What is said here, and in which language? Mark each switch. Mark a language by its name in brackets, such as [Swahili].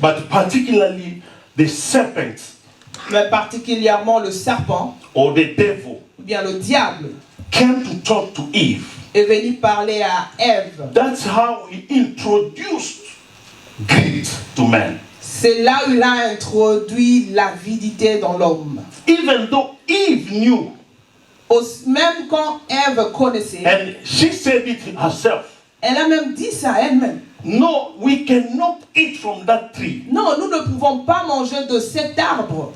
[English] but particularly the serpent [French] mais particulièrement le serpent, [English] or the devil [French] ou bien le diable, [English] came to talk to Eve. [French] est venu parler à Ève. [English] That's how he introduced greed to man. [French] C'est là où il a introduit l'avidité dans l'homme. [English] Even though Eve knew, [French] Même quand Ève connaissait, [English] and she said it herself, [French] elle a même dit ça elle-même. [English] no, we cannot eat from that tree. [French] Non, nous ne pouvons pas manger de cet arbre.